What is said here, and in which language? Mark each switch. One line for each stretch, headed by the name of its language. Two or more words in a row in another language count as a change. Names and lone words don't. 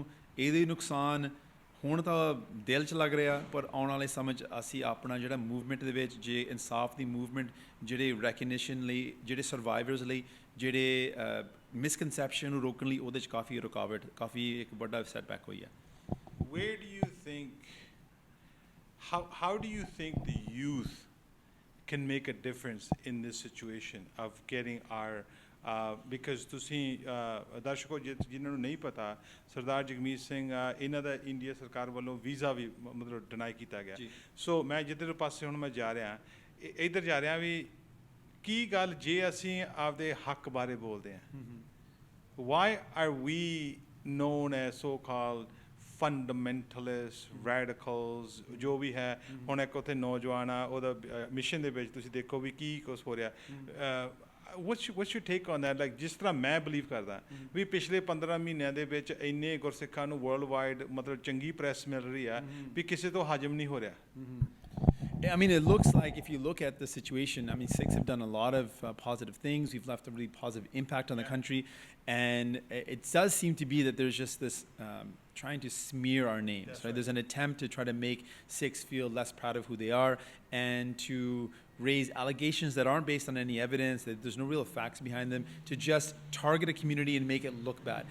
Punjabi: ਇਹਦੇ ਨੁਕਸਾਨ ਹੁਣ ਤਾਂ ਦਿਲ 'ਚ ਲੱਗ ਰਿਹਾ, ਪਰ ਆਉਣ ਵਾਲੇ ਸਮੇਂ 'ਚ ਅਸੀਂ ਆਪਣਾ ਜਿਹੜਾ ਮੂਵਮੈਂਟ ਦੇ ਵਿੱਚ, ਜੇ ਇਨਸਾਫ ਦੀ ਮੂਵਮੈਂਟ, ਜਿਹੜੇ ਰੈਕਗਨੀਸ਼ਨ ਲਈ, ਜਿਹੜੇ ਸਰਵਾਈਵਰਸ ਲਈ, ਜਿਹੜੇ ਮਿਸਕਨਸੈਪਸ਼ਨ ਨੂੰ ਰੋਕਣ ਲਈ, ਉਹਦੇ 'ਚ ਕਾਫੀ ਰੁਕਾਵਟ, ਕਾਫੀ ਇੱਕ ਵੱਡਾ ਸੈਟਬੈਕ ਹੋਈ ਹੈ।
English: Where do you think, how do you think the youth can make a difference in this situation of getting our because
Punjabi: ਤੁਸੀਂ ਦਰਸ਼ਕੋ ਜਿਨ੍ਹਾਂ ਨੂੰ ਨਹੀਂ ਪਤਾ, ਸਰਦਾਰ ਜਗਮੀਤ ਸਿੰਘ ਇਹਨਾਂ ਦਾ ਇੰਡੀਆ ਸਰਕਾਰ ਵੱਲੋਂ ਵੀਜ਼ਾ ਵੀ ਮਤਲਬ ਡਿਨਾਈ ਕੀਤਾ ਗਿਆ। ਸੋ ਮੈਂ ਜਿੱਧਰ ਪਾਸੇ ਹੁਣ ਮੈਂ ਜਾ ਰਿਹਾ, ਇੱਧਰ ਜਾ ਰਿਹਾ ਵੀ ਕੀ ਗੱਲ ਜੇ ਅਸੀਂ ਆਪਦੇ ਹੱਕ ਬਾਰੇ ਬੋਲਦੇ ਹਾਂ,
English: why are we known as so-called fundamentalist, radicals,
Punjabi: ਜੋ ਵੀ ਹੈ। ਹੁਣ ਇੱਕ ਉੱਥੇ ਨੌਜਵਾਨ ਆ, ਉਹਦਾ ਮਿਸ਼ਨ ਦੇ ਵਿੱਚ ਤੁਸੀਂ ਦੇਖੋ ਵੀ ਕੀ ਕੁਛ ਹੋ ਰਿਹਾ।
English: what's your take on that?
Punjabi: ਜਿਸ ਤਰ੍ਹਾਂ ਮੈਂ ਬਿਲੀਵ ਕਰਦਾ ਵੀ ਪਿਛਲੇ 15 ਮਹੀਨਿਆਂ ਦੇ ਵਿੱਚ ਇੰਨੇ ਗੁਰਸਿੱਖਾਂ ਨੂੰ
English: world wide
Punjabi: ਮਤਲਬ ਚੰਗੀ ਪ੍ਰੈਸ ਮਿਲ ਰਹੀ ਆ ਵੀ ਕਿਸੇ ਤੋਂ ਹਜਮ ਨਹੀਂ ਹੋ ਰਿਹਾ।
English: I mean, it looks like if you look at the situation, I mean, Sikhs have done a lot of positive things. We've left a really positive impact on the country. And it does seem to be that there's just this trying to smear our names, right? There's an attempt to try to make Sikhs feel less proud of who they are and to raise allegations that aren't based on any evidence, that there's no real facts behind them, to just target a community and make it look bad.